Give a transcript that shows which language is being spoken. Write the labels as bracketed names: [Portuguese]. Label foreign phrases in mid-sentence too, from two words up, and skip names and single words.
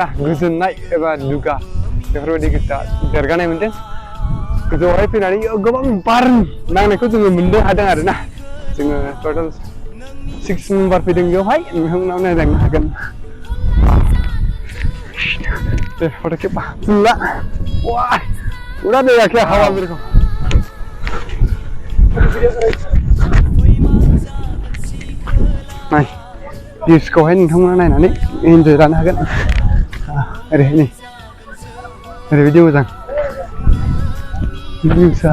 [Bodo] गोजोननाय एबा दुगा बेफोरबायदि गोसोआ देरगानाय मोनदों। गोजौआवहाय फैनानै गोबां बार नांनायखौ जोङो मोननो हादों आरोना। जोङो टटेल 6 मेम्बार फैदों बेवहाय नोंथांमोनाव नायलांनो हागोन। दे फट' खेबा ला। [Hindi] वाह उड़ा देगा क्या हवा मेरे को। [Bodo] नाय भिउसखौहाय नोंथांमोना नायनानै एन्जय लानो हागोन। ओरैहाय नै ओरैबायदि मोजां भिउसआ।